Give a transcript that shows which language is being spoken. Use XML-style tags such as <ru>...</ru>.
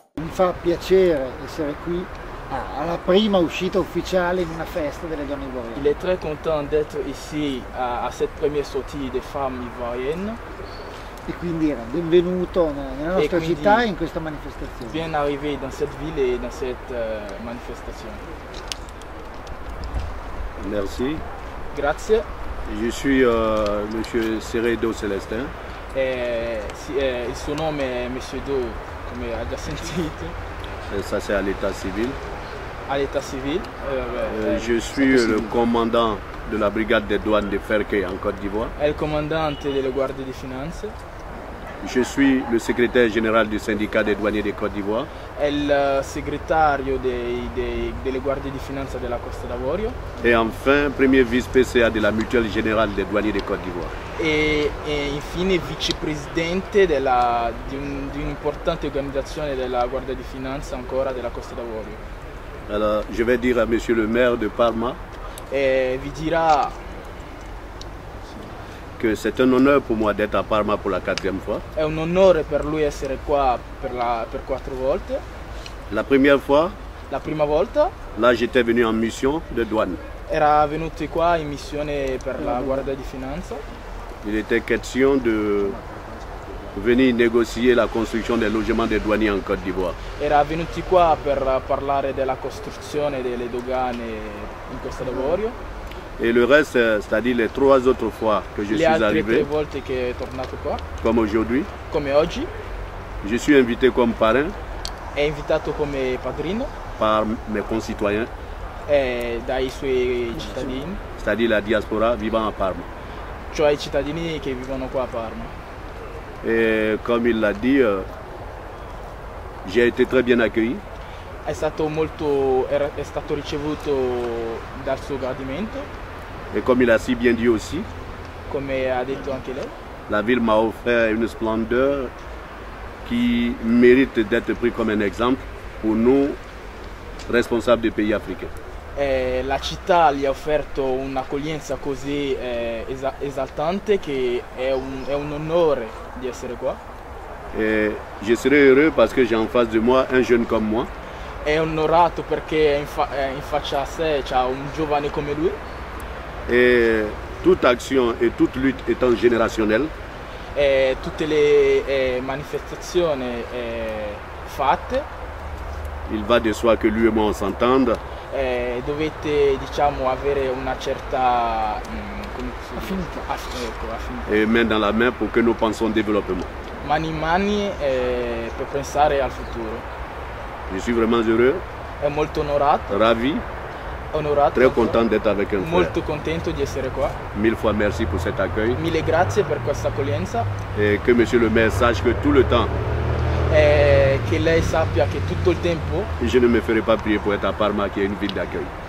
<it>fa piacere essere qui alla prima uscita ufficiale in una festa delle donne ivoiriane.</it> <fr>Il est très content d'être ici à cette première sortie des femmes ivoiriennes.</fr> <it>E quindi benvenuto nella nostra città e in questa manifestazione.</it> <fr>Bien arrivé dans cette ville et dans cette manifestation. Merci.</fr> <it>Grazie.</it> <fr>Je suis Monsieur Seredo Celestin.</fr> <it>Il suo nome è Monsieur Do, come ha già sentito.</it> <fr>Et ça c'est à l'état civil. À l'état civil. Je suis le commandant de la brigade des douanes de Ferke en Côte d'Ivoire.</fr> <it>È il comandante delle guardie di finanze.</it> <fr>Je suis le secrétaire général du syndicat des douaniers de Côte d'Ivoire.</fr> <it>È il segretario delle guardie di finanza della Costa d'Avorio.</it> <fr>Et enfin, premier vice-PCA de la mutuelle générale des douaniers de Côte d'Ivoire.</fr> <it>E infine vicepresidente di un'importante organizzazione della Guardia di Finanza ancora della Costa d'Avorio.</it> <fr>Alors, je vais dire à Monsieur le maire de Parma</fr> <it>vi dirà</it> <fr>que c'est un honneur pour moi d'être à Parma pour la 4e fois.</fr> <it>È un onore per lui essere qua per 4 volte.</it> <fr>La première fois,</fr> <it>la prima volta,</it> <fr>là j'étais venu en mission de douane.</fr> <it>Era venuto qua in missione per la Guardia di Finanza.</it> <fr>Il était question de venir négocier la construction des logements des douaniers en Côte d'Ivoire.</fr> <it>Era venuti qua per parlare della costruzione delle dogane in Costa d'Avorio.</it> <fr>Et le reste, c'est-à-dire les 3 autres fois que je suis arrivé,</fr> <it>volte che è tornato qua,</it> <fr>comme aujourd'hui,</fr> <it>come oggi,</it> <fr>je suis invité comme parrain.</fr> <it>È invitato come padrino</it> <fr>par mes concitoyens,</fr> <it>dai suoi cittadini,</it> <fr>c'est-à-dire la diaspora vivant à Parma.</fr> <it>Cioè i cittadini che vivono qua a Parma.</it> <fr>Et comme il l'a dit, j'ai été très bien accueilli.</fr> <it>È stato ricevuto dal suo gradimento.</it> <fr>Et comme il a si bien dit aussi,</fr> <it>come ha detto anche lei,</it> <fr>la ville m'a offert une splendeur qui mérite d'être pris comme un exemple pour nous, responsables des pays africains.</fr> <it>La città gli ha offerto un'accoglienza così esaltante che è un onore di essere qua.</it> <fr>Et je serai heureux parce que j'ai en face de moi un jeune comme moi.</fr> <it>È onorato perché in faccia a sé c'ha un giovane come lui.</it> <fr>Et toute action et toute lutte étant générationnelle,</fr> <it>tutte le manifestazioni fatte,</it> <fr>il va de soi que lui et moi on s'entende.</fr> <it>Dovete, diciamo, avere una certa affinità.</it> <fr>Et main dans la main pour que nous pensions au développement.</fr> <it>Mani in mani per pensare al futuro.</it> <fr>Je suis vraiment heureux,</fr> <it>è molto onorato,</it> <fr>ravi, très content d'être avec un frère.</fr> <it>Molto contento di essere qua.</it> <fr>1000 fois merci pour cet accueil.</fr> <it>1000 grazie per questa accoglienza.</it> <fr>Et que monsieur le maire sache que tout le temps,</fr> <it>che lei sappia che tutto il tempo</it> <fr>je ne me ferai pas prier pour être à Parma qui est une ville d'accueil.</fr>